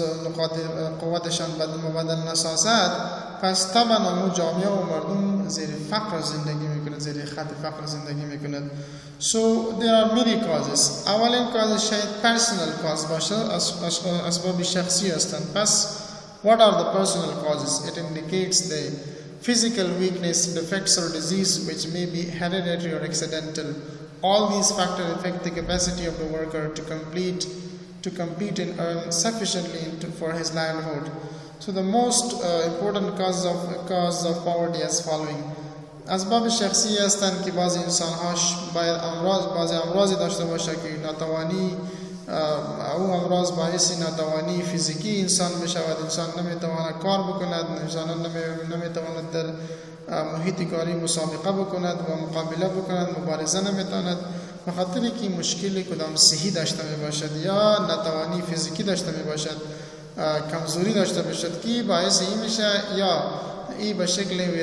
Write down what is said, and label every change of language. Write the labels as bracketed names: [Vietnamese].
[Persian] نقاط قوتشان مبدل نسازد، پس طبعا اون جامعه و مردم زیر فقر زندگی میکنند، زیر خط فقر زندگی میکنند. [English] So there are many causes. [Persian] اولین کاز شاید [English] personal cause [Persian] باشه، اسباب شخصی هستند. پس [English] what are the personal causes? It indicates the physical weakness, defects or disease which may be hereditary or accidental. All these factors affect the capacity of the worker to compete and earn sufficiently for his livelihood. So the most important cause of poverty as following. [Persian] اسباب شخصی هستند که بعضی انسان‌هاش باید بعضی امراضی داشته باشه که ناتوانی او امراض باعث ناتوانی فیزیکی انسان میشود. انسان نمیتواند کار بکند، انسان نمیتواند در محیط کاری مسابقه بکند و مقابله بکند، مبارزه نمیتواند به خاطر که مشکلی کدام صحی داشته می باشد یا ناتوانی فیزیکی داشته می باشد، کمزوری داشته باشد که باعث این میشه یا ای به شکل